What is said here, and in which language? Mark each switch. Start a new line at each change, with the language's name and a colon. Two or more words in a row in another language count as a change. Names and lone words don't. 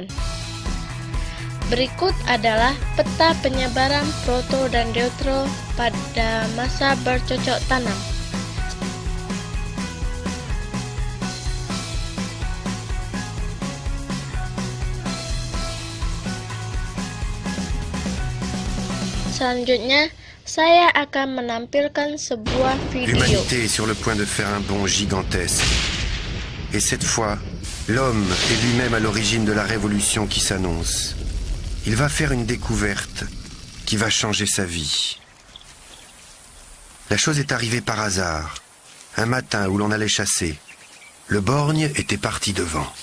Indonesian: Berikut adalah peta penyebaran proto dan deutero pada masa bercocok tanam. Selanjutnya, saya akan menampilkan sebuah video.
French: L'humanité est sur le point de faire un bond gigantesque. Et cette fois, l'homme est lui-même à l'origine de la révolution qui s'annonce. Il va faire une découverte qui va changer sa vie. La chose est arrivée par hasard. Un matin où l'on allait chasser, le borgne était parti devant.